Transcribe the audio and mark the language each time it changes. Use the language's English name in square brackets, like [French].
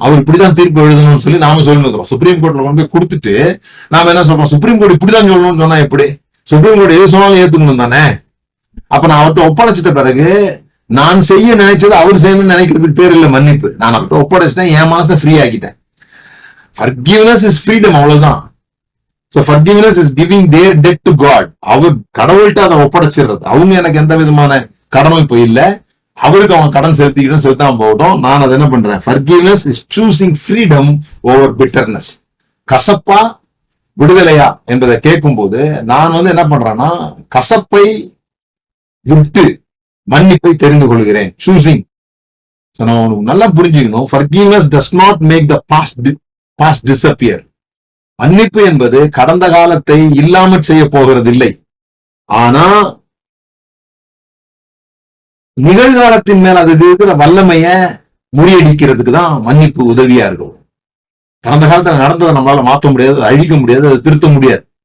[Tamil] அவர் இப்படிதான் தீர்ப்பு எழுதணும்னு சொல்லி நாம சொல்லுகிறோம். சுப்ரீம் கோர்ட்ல கொண்டு போய் கொடுத்துட்டு நாம என்ன சொல்றோம், சுப்ரீம் கோர்ட் இப்படிதான் சொல்லணும்னு சொன்னா எப்படி? சுப்ரீம் கோர்ட் எது சொன்னாலும் ஏத்துக்கணும் தானே. அப்ப நான் அவர்கிட்ட ஒப்படைச்சிட்ட பிறகு நான் செய்ய நினைச்சது அவர் செய்யணும்னு நினைக்கிறதுக்கு பேர் இல்ல மன்னிப்பு. நான் அவர்கிட்ட ஒப்படைச்சிட்டேன், என் மனசை ஃப்ரீ ஆக்கிட்டேன். [English] Forgiveness is freedom, [Tamil] அவ்வளவுதான். [English] So forgiveness is giving their debt to God. [Tamil] அவர் கடவுள்கிட்ட அதை ஒப்படைச்சிடுறது. அவங்க எனக்கு எந்த விதமான கடனும் இப்போ இல்ல, அவருக்கு அவங்க கடன் செலுத்தாம போகட்டும், நான் அதை என்ன பண்றேன். [English] Forgiveness is choosing freedom over bitterness. [Tamil] கசப்பா விடுதலையா என்பதை கேட்கும் போது நான் என்ன பண்றேன்னா, கசப்பை விட்டு மன்னிப்பை தெரிந்து கொள்கிறேன். சூசிங். நல்லா புரிஞ்சுக்கணும். [English] Forgiveness does not make the past disappear. [Tamil] மன்னிப்பு என்பது கடந்த காலத்தை இல்லாமல் செய்ய போகிறது இல்லை. ஆனா நிகழ்காலத்தின் மேல் அது இருக்கிற வல்லமைய முறியடிக்கிறதுக்கு தான் மன்னிப்பு உதவியா இருக்கும். கடந்த காலத்துல நடந்ததை நம்மளால மாற்ற முடியாது, அழிக்க முடியாது, அதை திருத்த முடியாது.